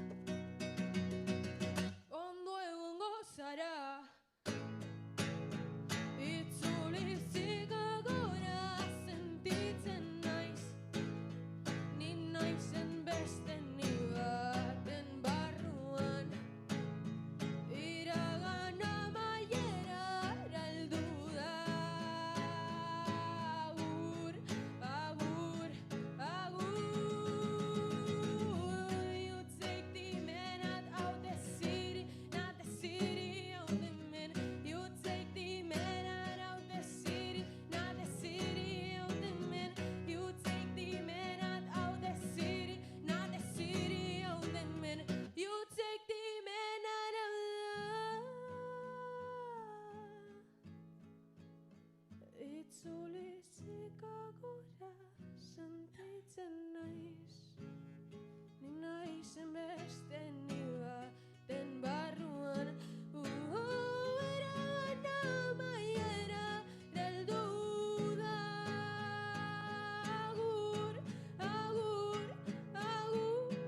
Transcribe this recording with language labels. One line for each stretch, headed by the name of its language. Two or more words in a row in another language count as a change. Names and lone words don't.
Basque: ondo egongo zara itzulizik agora sentitzen naiz ni naizen beste ni baten barruan iragan amaiera heldu da agur, agur, agur
English: you take the man out the city not
Basque: the city
English: out the man you take the man out the city not the city out the man you take the man out the city not the city out the man you take the man out of
Basque: itzulizik agora sentitzen naiz ni naizen beste ni baten barruan iragan amaiera heldu da agur, agur, agur